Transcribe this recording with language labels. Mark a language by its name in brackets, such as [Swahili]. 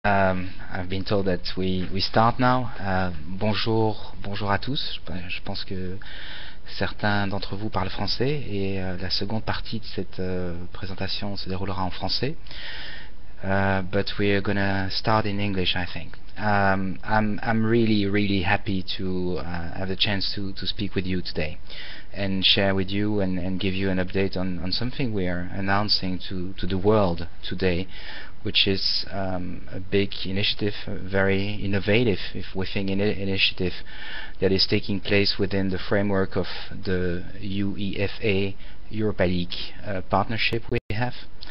[English] I've been told that we start now. [French] Bonjour à tous. Je pense que certains d'entre vous parlent français et la seconde partie de cette présentation se déroulera en français. [English] But we're gonna start in English, I think. I'm really happy to have the chance to speak with you today and share with you and give you an update on something we are announcing to the world today, which is a big initiative, very innovative, if we think, initiative that is taking place within the framework of the UEFA Europa League partnership we have.